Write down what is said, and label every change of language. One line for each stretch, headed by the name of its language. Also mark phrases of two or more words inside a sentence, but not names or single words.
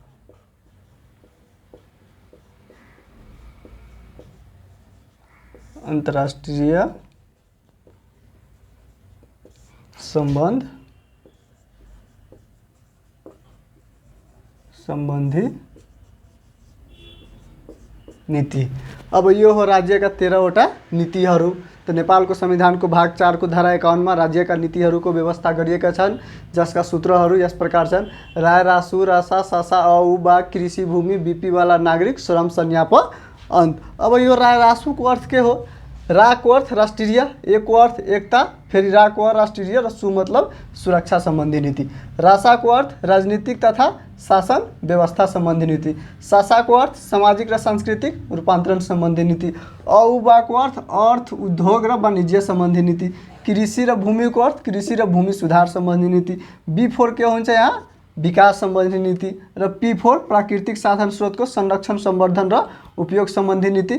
Nepali: अन्तर्राष्ट्रिय सम्बन्ध सम्बन्धी नीति। अब यो हो राज्यका 13वटा नीतिहरू। त नेपालको संविधानको भाग 4 को धारा 51 मा राज्यका नीतिहरूको व्यवस्था गरिएका छन्, जसका सूत्रहरू यस प्रकार छन्। राय रासु रासा सासा औ बा कृषि भूमि बीपी वाला नागरिक श्रम संज्ञाप अंत। अब यो राय रासु को अर्थ के हो? रा को अर्थ राष्ट्रिय, ए को अर्थ एकता, फेरि रा को अर्थ राष्ट्रिय र सु मतलब सुरक्षा सम्बन्धी नीति। रासा को अर्थ राजनीतिक तथा शासन व्यवस्था सम्बन्धी नीति। सासा को अर्थ सामाजिक र सांस्कृतिक रूपान्तरण सम्बन्धी नीति। औबा को अर्थ उद्योग र वाणिज्य सम्बन्धी नीति। कृषि र भूमि को अर्थ कृषि र भूमि सुधार सम्बन्धी नीति। बी4 के हुन्छ यहाँ विकास सम्बन्धी नीति। र पी4 प्राकृतिक साधन स्रोतको संरक्षण संवर्धन र उपयोग सम्बन्धी नीति।